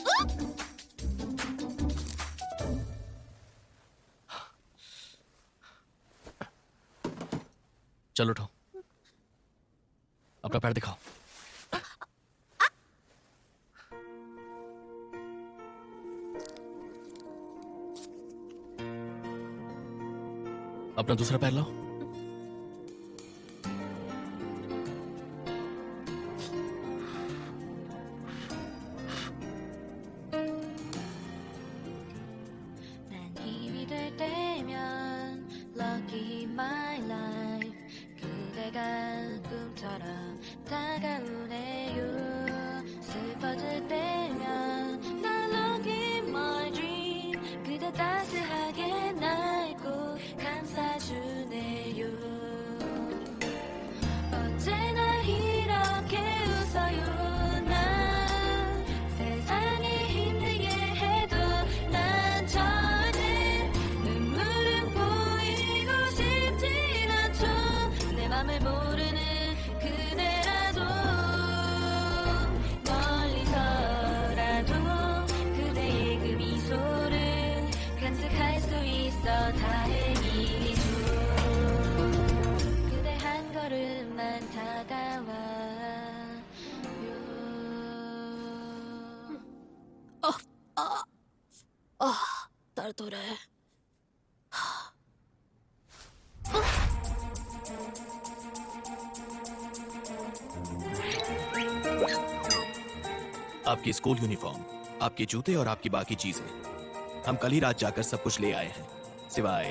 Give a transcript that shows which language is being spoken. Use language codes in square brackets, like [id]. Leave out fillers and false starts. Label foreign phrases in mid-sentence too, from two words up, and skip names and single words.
[hi] चलो उठो, अपना पैर दिखाओ। अपना दूसरा पैर लाओ। [ko] 난 힘이 될 때면 Lucky [en] my life [ko] 그대가 꿈처럼 다가오네요 슬퍼질 때면 난 [en] Lucky my dream [ko] 그대 따스하게 날 꼭 감싸주네요 언제나 이렇게 웃어요 난 세상이 힘들게 해도 난 절대 눈물은 보이고 싶진 않죠 내 맘을 모르는 그대라도 멀리서라도 그대의 그 미소를 간직할 수 있어 다행이죠 그대 한 걸음만 다가와요 [hi] दर्द हो रहा है। आपकी स्कूल यूनिफॉर्म, आपके जूते और आपकी बाकी चीजें हम कल ही रात जाकर सब कुछ ले आए हैं, सिवाय